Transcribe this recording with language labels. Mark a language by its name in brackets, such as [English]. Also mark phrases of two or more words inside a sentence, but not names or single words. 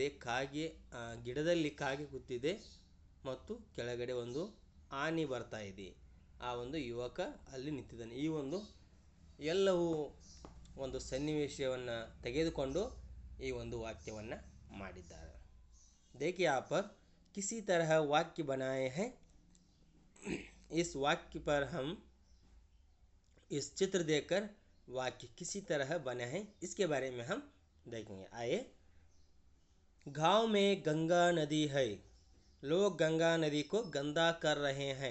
[Kannada] ಕಾಗೆ ಗಿಡದಲ್ಲಿ ಕಾಗೆ ಕೂತಿದೆ ಮತ್ತು ಕೆಳಗಡೆ ಒಂದು ಆನೆ ಬರ್ತಾ ಇದೆ। ಆ ಒಂದು ಯುವಕ ಅಲ್ಲಿ ನಿಂತಿದ್ದಾನೆ। ಈ ಒಂದು ಎಲ್ಲವೂ ಒಂದು ಸನ್ನಿವೇಶವನ್ನು ತೆಗೆದುಕೊಂಡು ಈ ಒಂದು ವಾಕ್ಯವನ್ನು ಮಾಡಿದ್ದಾರೆ। [Hindi] देखिए यहाँ पर किसी तरह वाक्य बनाए हैं। इस वाक्य पर हम इस चित्र देखकर वाक्य किसी तरह बने हैं, इसके बारे में हम देखेंगे। आइए। गांव में गंगा नदी है, लोग गंगा नदी को गंदा कर रहे हैं।